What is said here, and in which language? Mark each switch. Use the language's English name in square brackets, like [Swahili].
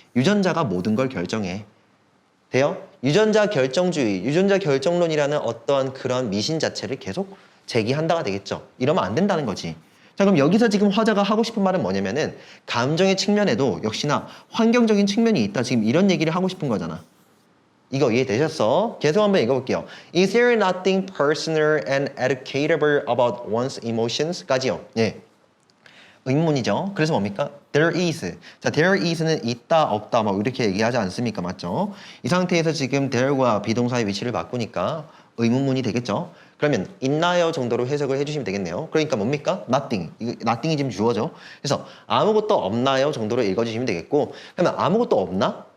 [Korean] 유전자가 모든 걸 결정해. 돼요? 유전자 결정주의, 유전자 결정론이라는 어떠한 그런 미신 자체를 계속 제기한다가 되겠죠. 이러면 안 된다는 거지. 자, 그럼 여기서 지금 화자가 하고 싶은 말은 뭐냐면은 감정의 측면에도 역시나 환경적인 측면이 있다. 지금 이런 얘기를 하고 싶은 거잖아. 이거 이해되셨어? 계속 한번 읽어볼게요. [English] Is there nothing personal and educatable about one's emotions? [Korean] 까지요. 예. 의문이죠. 그래서 뭡니까? [English] There is. [Korean] 자, there is는 있다, 없다, 뭐 이렇게 얘기하지 않습니까? 맞죠? 이 상태에서 지금 there과 비동사의 위치를 바꾸니까 의문문이 되겠죠? 그러면 있나요 정도로 해석을 해주시면 되겠네요. 그러니까 뭡니까? nothing. 이거 nothing이 지금 주어죠. 그래서 아무것도 없나요 정도로 읽어주시면 되겠고, 그러면 아무것도 없나?